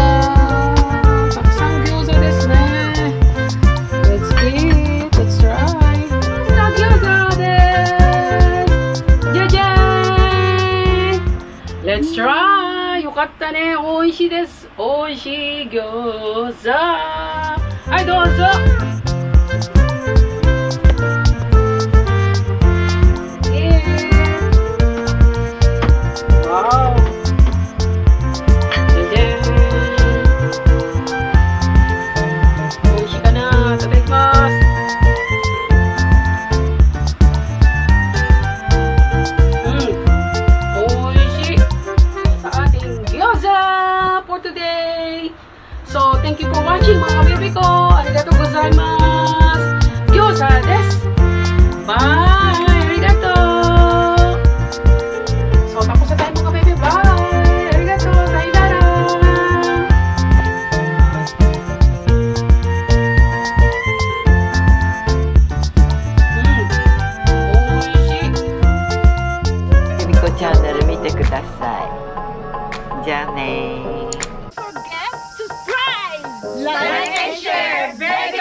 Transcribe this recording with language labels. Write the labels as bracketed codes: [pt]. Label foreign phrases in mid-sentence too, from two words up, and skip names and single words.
[ja] たくさん餃子ですね. [en] Let's eat. Let's try. [ja] 餃子です. [en] Jajan! Let's try. [ja] よかったね. 美味しいです。美味しい餃子. はい、どうぞ. Wow. じゃじゃん。美味しいかな. いただきます. [tl] Oishii sa ating gyoza [en] for today. So, thank you for watching [tl] mga baby ko. [ja] ありがとうございます. 餃子です. Bye. Arigatou. [tl] So, tapos na tayo mga baby. [en] Bye. [ja] ありがとう。さようなら。美味しい. ゆみこチャンネル見てください。じゃあねー。 [en] Like and share.